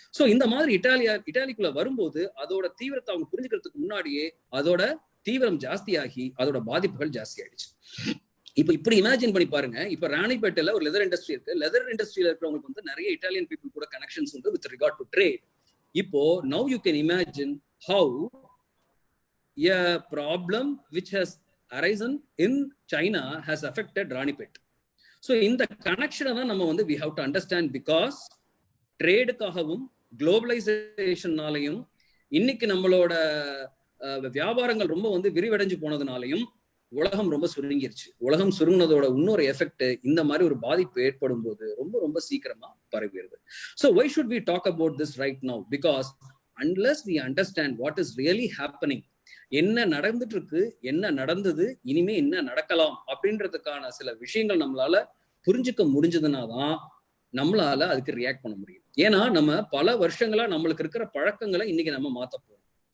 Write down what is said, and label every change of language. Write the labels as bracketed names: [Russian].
[Tamil] So இந்த மாதிரி இட்டாலிக்குள்ள வரும்போது அதோட தீவிரத்தை அவங்க புரிஞ்சுக்கிறதுக்கு முன்னாடியே அதோட தீவிரம் ஜாஸ்தியாகி அதோட பாதிப்புகள் ஜாஸ்தி ஆயிடுச்சு. இப்ப இப்படி இமேஜின் பண்ணி பாருங்க, இப்ப ராணிப்பேட்டையில ஒரு லெதர் இண்டஸ்ட்ரி இருக்கு. லெதர் இண்டஸ்ட்ரியில இருக்கிறவங்களுக்கு வந்து நிறைய இட்டாலியன் பீப்புள் கூட கனெக்ஷன்ஸ் உண்டு [English] With regard to trade. இப்போ now you can imagine how a problem which has arisen in China has affected Ranipet. [Tamil] So இந்த கனெக்ஷனை தான் நம்ம வந்து [English] we have to understand, because [Tamil] ட்ரேடுக்காகவும் குளோபலைசேஷன்னாலையும் இன்னைக்கு நம்மளோட வியாபாரங்கள் ரொம்ப வந்து விரிவடைஞ்சு போனதுனாலையும் உலகம் ரொம்ப சுருங்கிருச்சு. உலகம் சுருங்கினதோட இன்னொரு எஃபெக்ட் இந்த மாதிரி ஒரு பாதிப்பு ஏற்படும் போது ரொம்ப ரொம்ப சீக்கிரமா பரவிடுது. [English] So why should we talk about this right now? Because unless we understand what is really happening, [Tamil] என்ன நடந்துட்டு இருக்கு, என்ன நடந்தது, இனிமே என்ன நடக்கலாம் அப்படின்றதுக்கான சில விஷயங்கள் நம்மளால புரிஞ்சுக்க முடிஞ்சதுனாதான் நம்மளால அதுக்கு ரியாக்ட் பண்ண முடியும். ஏன்னா நம்ம பல வருஷங்களா நம்மளுக்கு இருக்கிற பழக்கங்களை இன்னைக்கு நம்ம மாத்த போறோம்.